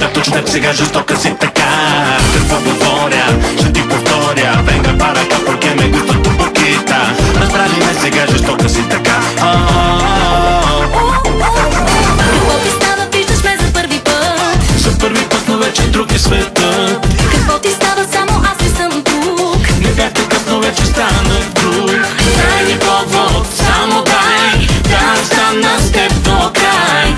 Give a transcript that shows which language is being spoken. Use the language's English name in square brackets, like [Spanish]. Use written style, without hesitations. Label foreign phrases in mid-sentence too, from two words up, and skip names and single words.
[Bulgarian] Значи сега жестока си така. Какво говоря, ще ти повторя. [Spanish] Venga para acá porque me gusta tu boquita. [Bulgarian] Разбрали ме сега, жестока си така. Какво ти става, виждаш ме за първи път? За първи път, но вече друг е светът. Какво ти става, само аз не съм тук? Не бях такъв, но вече станах друг. Дай ми повод, само дай да остана с теб до край.